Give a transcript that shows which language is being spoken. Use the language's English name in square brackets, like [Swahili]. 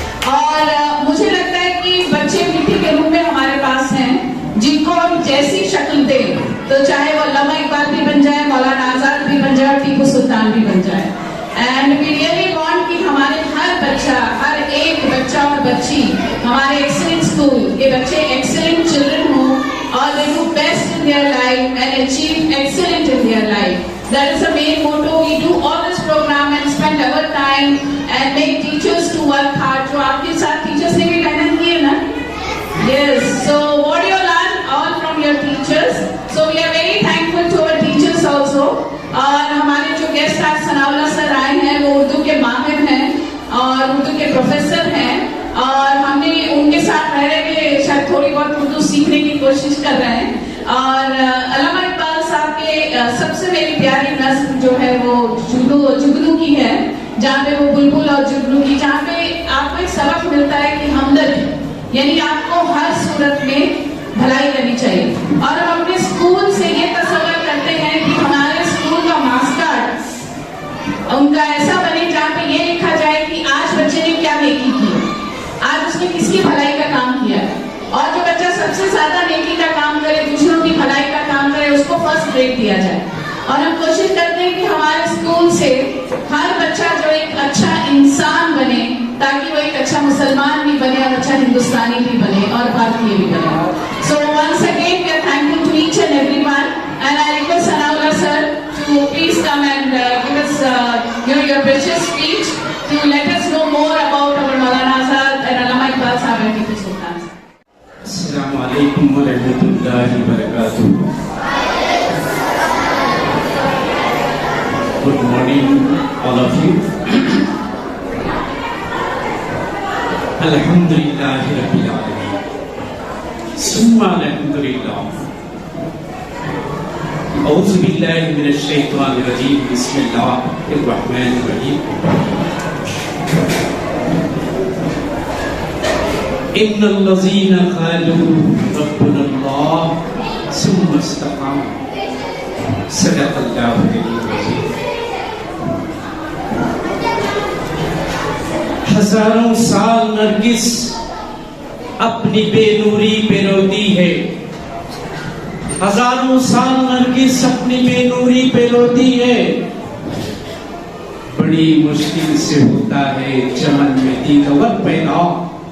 [Hindi] और मुझे लगता है कि बच्चे मिट्टी के रूप में हमारे पास हैं, जिनको हम जैसी शक्ल दें, तो चाहे वो अल्लामा इकबाल भी बन जाए, मौलाना आजाद भी बन जाए, टीपू सुल्तान भी बन जाए। [English] and we really want [Hindi] कि हमारे हर बच्चा, हर एक बच्चा और बच्ची हमारे एक्सीलेंट स्कूल के बच्चे एक्सीलेंट चिल्ड्रन हो और [English] They do best in their life and achieve excellent in their life. That is the main motto. We do all this program and spend our time and make teachers to work hard. [Hindi] जो आपके साथ teachers ने भी मेहनत की है ना? [English] Yes. So what you learn all from your teachers. So we are very thankful to our teachers also. [Hindi] और हमारे जो गेस्ट आज सनाउल्लाह सर आए हैं, वो उर्दू के माहिर हैं और उर्दू के प्रोफेसर हैं, और हमने उनके साथ रह रहे के शायद थोड़ी बहुत उर्दू सीखने की कोशिश कर रहे हैं। और अल्लामा इकबाल साहब के सबसे मेरी प्यारी नस्ल जो है वो जुगनू की है, जहाँ पे वो बुलबुल और जुगनू की, जहाँ पे आपको एक सबक मिलता है कि हमदर्द, यानी आपको हर सूरत में भलाई करनी चाहिए। और हम अपने स्कूल से ये तसव्वुर करते हैं कि हमारे स्कूल का मास्टर उनका ऐसा बने जहाँ पे ये लिखा जाए कि आज बच्चे ने क्या नेकी की, आज उसने किसकी भलाई का काम किया, और जो बच्चा सबसे ज्यादा नेकी का काम करे, दूसरों की भलाई का काम करे, उसको फर्स्ट ग्रेड दिया जाए। और हम कोशिश करते हैं कि हमारे स्कूल से हर बच्चा जो एक अच्छा इंसान बने, ताकि वो एक अच्छा मुसलमान भी बने और अच्छा हिंदुस्तानी भी बने और भारतीय भी बने। [English] So once again we are thankful to each and everyone, and I request Sanaullah sir to please come and give us your precious speech to let us know more about our Maulana Azad and Allama Iqbal Sahab and Tipu Sultan. [Arabic] Assalamu alaikum wa rahmatullahi wa barakatuh. [English] Good morning, all of you. [Arabic] Alhamdulillahi Rabbil Alameen. Summa alhamdulillah. أعوذ بالله من الشيطان الرجيم. بسم الله الرحمن الرحيم. إن الذين قالوا ربنا الله ثم استقاموا صدق الله العظيم. [Hindi] हजारों साल नरगिस अपनी बेनूरी पे रोती है, हजारों साल नरगिस अपनी बेनूरी पे रोती है। बड़ी मुश्किल से होता है चमन में दीदार पैदा।